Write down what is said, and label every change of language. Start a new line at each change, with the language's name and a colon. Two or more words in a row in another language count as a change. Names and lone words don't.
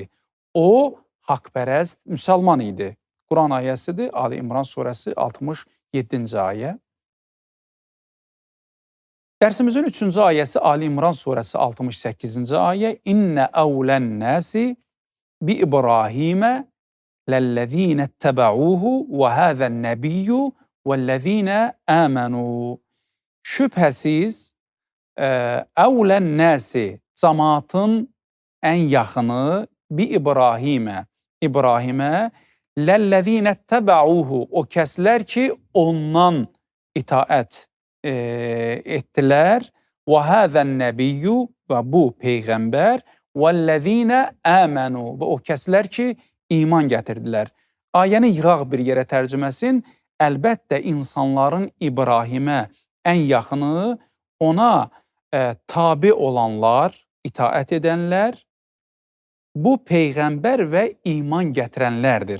Azerbaijani: O haqpərəst müsəlman idi. Quran ayəsidir. Ali İmran surəsi 67-ci ayə. Dərsimizin 3-cü ayəsi Ali İmran surəsi 68-ci ayə.
Arabic: إِنَّ أَوْلَى النَّاسِ بِإِبْرَاهِيمَ لَلَّذ۪ينَ اتَّبَعُوهُ وَهَذَا النَّبِيُّ وَالَّذ۪ينَ آمَنُوا.
Azerbaijani: Şübhəsiz,
Arabic: أَوْلَى النَّاسِ,
Azerbaijani: cəmaatın ən yaxını,
Arabic: بِإِبْرَاهِيمَ,
Azerbaijani: İbrahimə,
Arabic: لَلَّذ۪ينَ اتَّبَعُوهُ,
Azerbaijani: o kəslər ki, ondan itaət etdilər,
Arabic: وَهَذَا النَّبِيُّ,
Azerbaijani: və bu Peyğəmbər,
Arabic: وَالَّذ۪ينَ آمَنُوا,
Azerbaijani: və o kəslər ki, iman gətirdilər. Ayəni yığaq bir yerə tərcüməsin, əlbəttə insanların İbrahimə ən yaxını, ona tabi olanlar, itaət edənlər, bu Peyğəmbər və iman gətirənlərdir.